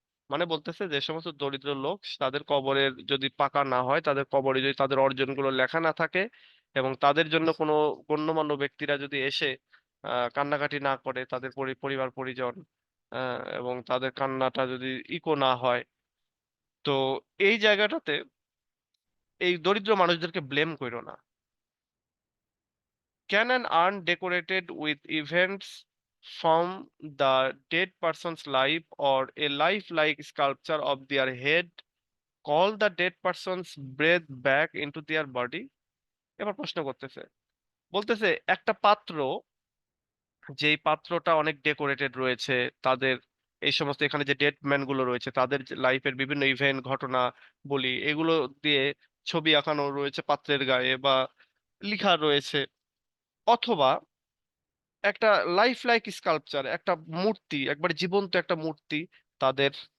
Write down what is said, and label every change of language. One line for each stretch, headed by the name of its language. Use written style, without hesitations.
Bangla: মানে বলতেছে যে সমস্ত দরিদ্র লোক তাদের কবরের যদি পাকা না হয়, তাদের কবরে যদি তাদের অর্জনগুলো লেখা না থাকে, এবং তাদের জন্য কোনো গণ্যমান্য ব্যক্তিরা যদি এসে কান্নাকাটি না করে, তাদের পরিবার পরিজন, এবং তাদের কান্নাটা যদি ইকো না হয়, তো এই জায়গাটাতে এই দরিদ্র মানুষদেরকে ব্লেম করো না।
English: Can an urn decorated with events from the dead person's life, or a lifelike sculpture of their head, call the dead person's breath back into their body?
Bangla: এবার প্রশ্ন করতেছে, বলতেছে একটা পাত্র, যেই পাত্রটা অনেক ডেকোরেটেড রয়েছে, তাদের এই সমস্ত এখানে যে ডেড ম্যান গুলো রয়েছে তাদের লাইফের বিভিন্ন ইভেন্ট ঘটনা বলি, এগুলো দিয়ে ছবি আঁকানো রয়েছে পাত্রের গায়ে বা লেখা রয়েছে, অথবা একটা লাইফ লাইক স্কাল্পচার, একটা মূর্তি, একবার জীবন্ত একটা মূর্তি তাদের